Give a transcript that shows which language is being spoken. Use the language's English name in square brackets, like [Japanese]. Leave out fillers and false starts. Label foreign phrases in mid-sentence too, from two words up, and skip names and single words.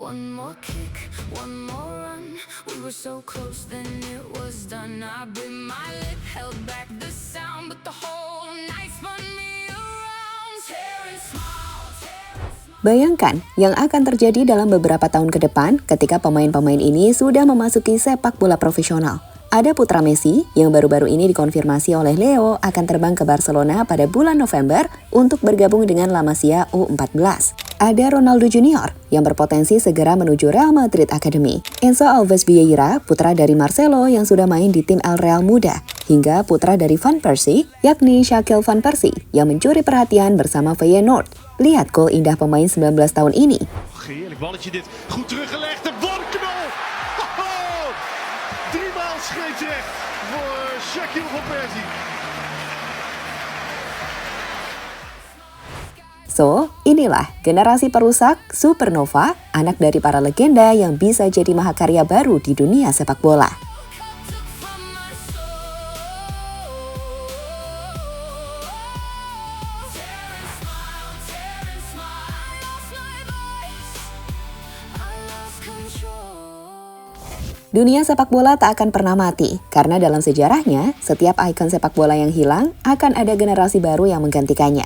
[English] One more kick, one more run. We were so close, then it was done. I bit my lip, held back the sound, but the whole night spun me around. Tearing smile, tearing smile. [Indonesian] Bayangkan yang akan terjadi dalam beberapa tahun ke depan ketika pemain-pemain ini sudah memasuki sepak bola profesional. Ada putra Messi yang baru-baru ini dikonfirmasi oleh Leo akan terbang ke Barcelona pada bulan November untuk bergabung dengan La Masia U14. Ada Ronaldo Junior yang berpotensi segera menuju Real Madrid Academy. Enzo Alves Vieira, putra dari Marcelo yang sudah main di tim El Real muda. Hingga putra dari Van Persie, yakni Shaquille Van Persie yang mencuri perhatian bersama Feyenoord. Lihat gol indah pemain 19 tahun ini. [Dutch] Heerlijk balletje dit. Goed teruggelegd. De worpknal. Driemaal scheepsrecht voor Shaquille Van Persie. [Indonesian] So, inilah generasi perusak supernova, anak dari para legenda yang bisa jadi mahakarya baru di dunia sepak bola. Dunia sepak bola tak akan pernah mati, karena dalam sejarahnya, setiap ikon sepak bola yang hilang, akan ada generasi baru yang menggantikannya.